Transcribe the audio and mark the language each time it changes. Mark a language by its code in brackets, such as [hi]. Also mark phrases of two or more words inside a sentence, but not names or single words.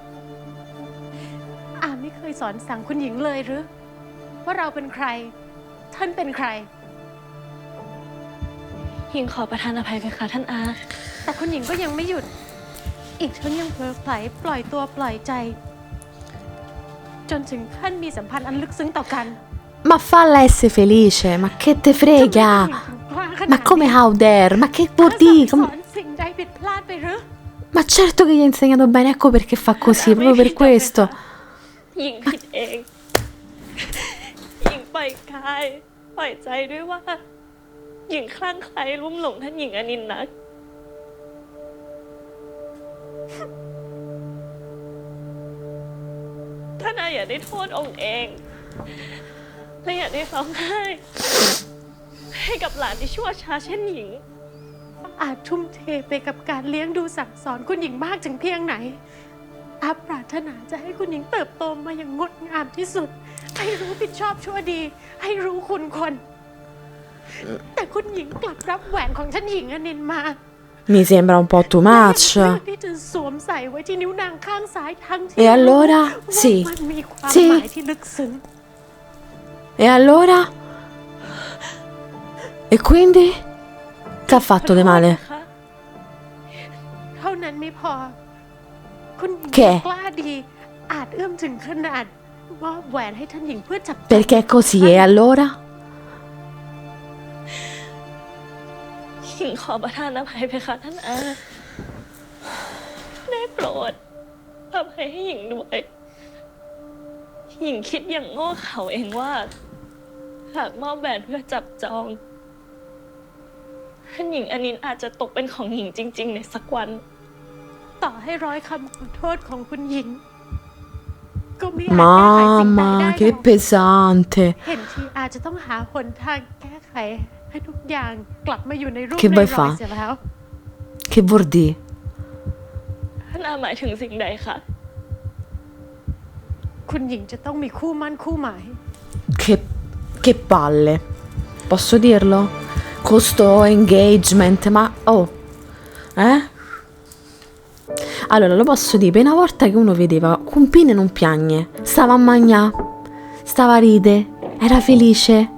[th] อาไม่เคยสอนสั่งคุณหญิงเลยหรือ ว่าเราเป็นใคร ท่านเป็นใคร หญิงขอประทานอภัยเพคะท่านอา แต่คุณหญิงก็ยังไม่หยุด อีกทั้งยังเผลอไผลปล่อยตัวปล่อยใจ จนถึงขั้นมีสัมพันธ์อันลึกซึ้งต่อกัน [it] Ma falla essere felice, ma che te [th] ทำไม [it] frega? [th] คุณหญิงถึงกล้าขนาด [it] Ma [th] นี้ [it] come [en] how dare? [it] Ma che vuol [th] อา [it] dire? [th] สั่งสอนสิ่งใดผิดพลาดไปหรือ [it] Ma certo che gli ha insegnato bene, ecco perché fa così, proprio per questo. [th] หญิงผิดเอง หญิงปล่อยกาย ปล่อยใจด้วยว่า หญิงคลั่งไคล้ลุ่มหลงท่านหญิงอนินท์นัก ท่านอาอย่าได้โทษองค์เอง และอย่าได้ร้องไห้ ให้กับหลานที่ชั่วช้าเช่นหญิง ออาทุ่มเทไปกับการเลี้ยงดูสั่งสอนคุณหญิงมากถึงเพียงไหน อาปรารถนาจะให้คุณหญิงเติบโตมาอย่างงดงามที่สุด ให้รู้ผิดชอบชั่วดี ให้รู้คุณคน แต่คุณหญิงกลับรับแหวนของท่านหญิงอนินมา [it] Mi sembra un po' too [th] และยัง [it] much. [th] เลือกที่จะสวมใส่ไว้ที่นิ้วนางข้างซ้ายทั้งที่ [it] E allora? [th] ว่า [it] Sì. [th] มันมีความ [it] Sì. [th] หมายที่ลึกซึ้ง [it] E allora? E quindi? Che ha fatto di male? [th] ค่ะ เท่านั้นไม่พอ คุณหญิง แค่ กล้าดี อาจเอื้อมถึงขนาดมอบแหวนให้ท่านหญิงเพื่อจับ [it] Perché è così, e allora? [th] หญิงขอประทานอภัยเพคะท่านอาได้โปรดอภัยให้หญิงด้วยหญิงคิดอย่างโง่เขลาเองว่าหากมอบแหวนเพื่อจับจองท่านหญิงอนินอาจจะตกเป็นของหญิงจริง ๆ ในสักวัน ต่อให้ร้อยคำขอโทษของคุณหญิง ก็ไม่อาจแก้ไขสิ่งใดได้ [it] Mamma, [th] หร [it] che [th] อก [it] pesante. [th] เห็นทีอาจจะต้องหาหนทางแก้ไขให้ทุกอย่างกลับมาอยู่ในรูป คิด ใน ไว้ ร ฟ้า อยเสียแล้ว [it] Che vuol dire? [th] ท่านอาหมายถึงสิ่งใดคะ คุณหญิงจะต้องมีคู่มั่นคู่หมาย [it] Che palle. Posso dirlo? Questo engagement, ma oh, eh? Allora, lo posso dire, per una volta che uno vedeva Cumpine non piagne, stava a mangià, stava a ride, era felice.